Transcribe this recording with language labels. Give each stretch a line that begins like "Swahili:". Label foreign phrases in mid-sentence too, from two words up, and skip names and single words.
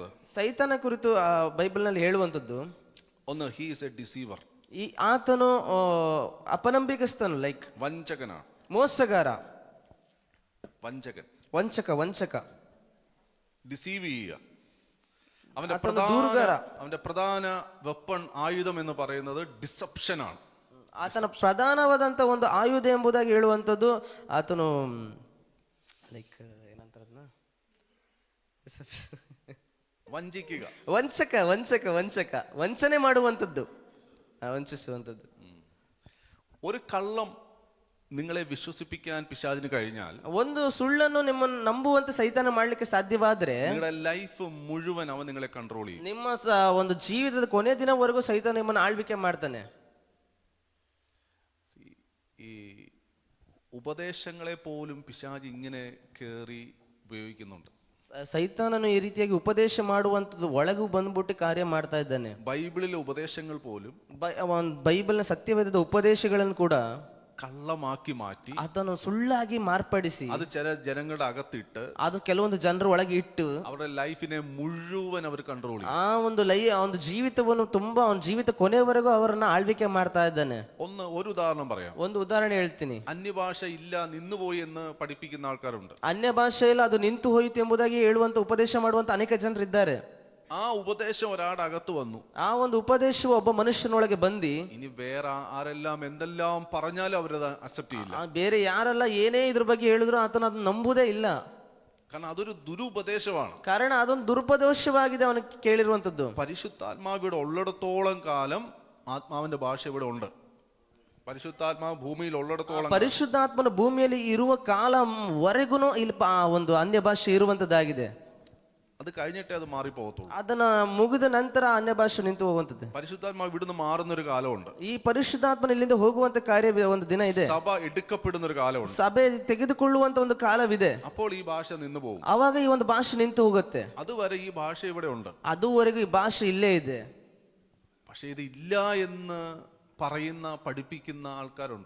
Kannada: ಸೈತಾನ ಕುರಿತು ಬೈಬಲ್ ನಲ್ಲಿ ಹೇಳುವಂತದ್ದು,
English: ഒന്ന്, He is a deceiver.
Kannada: ಈ ಆತನು ಅಪನಂಬಿಕಸ್ತನು, ಲೈಕ್
Malayalam: വഞ്ചകനാണ്,
Kannada: ಮೋಸಗಾರ,
Malayalam: വഞ്ചകൻ,
Kannada: ವಂಚಕ,
Malayalam: ഡിസീവ് ചെയ്യുക. അവന്റെ പ്രധാന വെപ്പൺ, ആയുധം എന്ന് പറയുന്നത് ഡിസപ്ഷൻ ആണ്.
Kannada: ಆತನ ಪ್ರಧಾನವಾದಂತ ಒಂದು ಆಯುಧ ಎಂಬುದಾಗಿ ಹೇಳುವಂತದ್ದು, ಆತನು ಲೈಕ್ ಏನಂತಾರದ್ನ,
Malayalam: വഞ്ചിക്കുക,
Kannada: ವಂಚಕ, ವಂಚನೆ ಮಾಡುವಂಥದ್ದು, ವಂಚಿಸುವಂಥದ್ದು.
Malayalam: ഒരു കള്ളം നിങ്ങളെ വിശ്വസിപ്പിക്കാൻ പിശാചിന് കഴിഞ്ഞാൽ,
Kannada: ಒಂದು ಸುಳ್ಳನ್ನು ನಿಮ್ಮನ್ನು ನಂಬುವಂತೆ ಸೈತಾನ ಮಾಡ್ಲಿಕ್ಕೆ ಸಾಧ್ಯವಾದ್ರೆ,
Malayalam: നിങ്ങളുടെ ലൈഫ് മുഴുവൻ അവൻ നിങ്ങളെ കൺട്രോൾ ചെയ്യും.
Kannada: ನಿಮ್ಮ ಒಂದು ಜೀವಿತದ ಕೊನೆ ದಿನವರೆಗೂ ಸೈತಾನ ನಿಮ್ಮನ್ನು ಆಳ್ವಿಕೆ ಮಾಡ್ತಾನೆ.
Malayalam: ഈ ഉപദേശങ്ങളെ പോലും പിശാച് ഇങ്ങനെ കേറി ഉപയോഗിക്കുന്നുണ്ട്.
Kannada: ಸೈತಾನನು ಈ ರೀತಿಯಾಗಿ ಉಪದೇಶ ಮಾಡುವಂಥದ್ದು ಒಳಗೂ ಬಂದ್ಬಿಟ್ಟು ಕಾರ್ಯ ಮಾಡ್ತಾ ಇದ್ದಾನೆ.
Malayalam: ബൈബിളിലെ ഉപദേശങ്ങൾ പോലും
Kannada: ಬೈಬಲ್ನ ಸತ್ಯವೇದದ ಉಪದೇಶಗಳನ್ನು ಕೂಡ
Malayalam: കള്ളമാക്കി മാറ്റി
Kannada: ಅದನ್ನು ಸುಳ್ಳಾಗಿ ಮಾರ್ಪಡಿಸಿ
Malayalam: അത് ചില ജനങ്ങളുടെ അകത്തിട്ട്
Kannada: ಅದು ಕೆಲವೊಂದು ಜನರ ಒಳಗೆ ಇಟ್ಟು
Malayalam: അവരുടെ ലൈഫിനെ മുഴുവൻ അവർ കൺട്രോൾ ചെയ്യും.
Kannada: ಆ ಒಂದು ಜೀವಿತವನ್ನು ತುಂಬಾ ಅವನ ಜೀವಿತ ಕೊನೆವರೆಗೂ ಅವರನ್ನ ಆಳ್ವಿಕೆ ಮಾಡ್ತಾ ಇದ್ದಾನೆ.
Malayalam: ഒരു ഉദാഹരണം പറയാം.
Kannada: ಒಂದು ಉದಾಹರಣೆ ಹೇಳ್ತೀನಿ.
Malayalam: അന്യഭാഷ ഇല്ല, നിന്നുപോയി എന്ന് പഠിപ്പിക്കുന്ന ആൾക്കാരുണ്ട്.
Kannada: ಅನ್ಯ ಭಾಷೆಯಲ್ಲಿ ಅದು ನಿಂತು ಹೋಯಿತು ಎಂಬುದಾಗಿ ಹೇಳುವಂತ ಉಪದೇಶ ಮಾಡುವಂತ ಅನೇಕ ಜನರು ಇದ್ದಾರೆ.
Malayalam: ആ ഉപദേശം ഒരാളുടെ അകത്ത് വന്നു.
Kannada: ಆ ಒಂದು ಉಪದೇಶವು ಒಬ್ಬ ಮನುಷ್ಯನೊಳಗೆ ಬಂದಿ,
Malayalam: ഇനി വേറെ ആരെല്ലാം എന്തെല്ലാം പറഞ്ഞാലും അവരത് അക്സെപ്റ്റ് ചെയ്യില്ല.
Kannada: ಬೇರೆ ಯಾರೆಲ್ಲ ಏನೇ ಇದ್ರ ಬಗ್ಗೆ ಹೇಳಿದ್ರು ಆತನ ಅದನ್ನ ನಂಬುದೇ ಇಲ್ಲ.
Malayalam: കാരണം അതൊരു ദുരുപദേശമാണ്.
Kannada: ಕಾರಣ ಅದೊಂದು ದುರುಪದೇಶವಾಗಿದೆ ಅವನು ಕೇಳಿರುವಂತದ್ದು.
Malayalam: പരിശുദ്ധാത്മാവ് ഇവിടെ ഉള്ളിടത്തോളം കാലം ആത്മാവിന്റെ ഭാഷ ഇവിടെ ഉണ്ട്. പരിശുദ്ധാത്മാവ് ഭൂമിയിൽ ഉള്ളിടത്തോളം,
Kannada: ಪರಿಶುದ್ಧಾತ್ಮನ ಭೂಮಿಯಲ್ಲಿ ಇರುವ ಕಾಲವರೆಗೂ ಇಲ್ಲಿ ಒಂದು ಅನ್ಯ ಭಾಷೆ ಇರುವಂತದ್ದಾಗಿದೆ.
Malayalam: അത് കഴിഞ്ഞിട്ടേ അത് മാറിപ്പോകത്തുള്ളൂ.
Kannada: ಅದನ್ನ ಮುಗಿದ ನಂತರ ಅನ್ಯ ಭಾಷೆ ನಿಂತು ಹೋಗುವಂತದ್ದು.
Malayalam: പരിശുദ്ധാത്മാവ് ഇവിടുന്ന് മാറുന്ന ഒരു കാലമുണ്ട്.
Kannada: ಈ ಪರಿಶುದ್ಧಾತ್ಮನ ಇಲ್ಲಿಂದ ಹೋಗುವಂತ ಕಾರ್ಯ ಒಂದು ದಿನ ಇದೆ.
Malayalam: സഭ എടുക്കപ്പെടുന്ന ഒരു കാലമുണ്ട്.
Kannada: ಸಭೆ ತೆಗೆದುಕೊಳ್ಳುವಂತ ಒಂದು ಕಾಲವಿದೆ.
Malayalam: അപ്പോൾ ഈ ഭാഷ നിന്നു പോകും.
Kannada: ಅವಾಗ ಈ ಒಂದು ಭಾಷೆ ನಿಂತು ಹೋಗುತ್ತೆ.
Malayalam: അതുവരെ
Kannada: ಈ ಭಾಷೆ
Malayalam: ഇവിടെ ഉണ്ട്.
Kannada: ಅದುವರೆಗೂ ಈ ಭಾಷೆ ಇಲ್ಲೇ ಇದೆ.
Malayalam: പക്ഷെ ഇത് ഇല്ല എന്ന് പറയുന്ന പഠിപ്പിക്കുന്ന ആൾക്കാരുണ്ട്.